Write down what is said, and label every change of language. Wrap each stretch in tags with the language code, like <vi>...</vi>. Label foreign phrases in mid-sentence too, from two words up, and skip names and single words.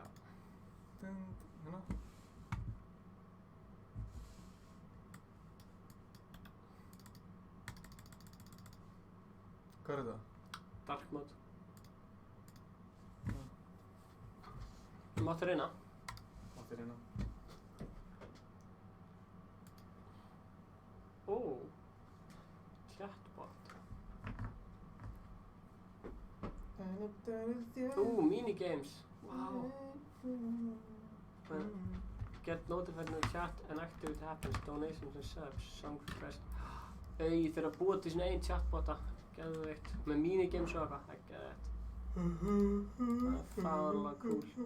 <is>Hérna. Hvað er þetta?</is> <en>Dark mode.</en> <is>Þú mátti reyna. Mátti reyna. Ó.</is> <en>Chatbot. Minigames. Wow. Get notified in the chat and activity happens. Donations and subs. Song request.</en> <is>Ég þurfa að búa til svona einn chatbota. Geðveikt. Með minigames og eitthvað. Það er geðveikt. Það er fárlega cool.</is>